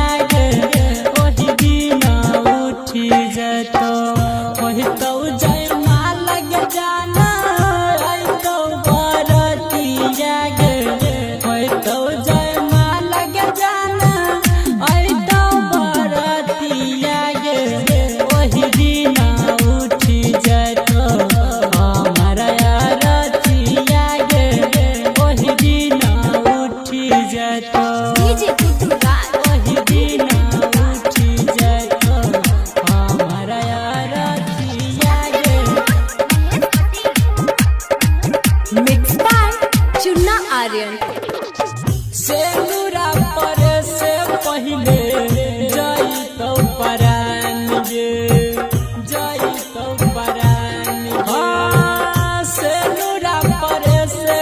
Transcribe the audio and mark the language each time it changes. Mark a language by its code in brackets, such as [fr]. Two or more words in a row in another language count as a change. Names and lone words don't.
[mai] गे ओही दिन उठी जतो ओही तो जय माल लग जाना आई तो बरतिया गे ओही तो जय माल लग जाना आई तो बरतिया गे ओही दिन उठी जतो हमारा रतिया गे ओही दिन उठी जतो डीजे गुड्डू राज ओही दिन उठी जतो हमारा रतिया गे [en] Mix by Chunna Aryan [mai] सेनुरा पर से पहिले जई तो परान गे जई तो परान हाँ सेनुरा पर से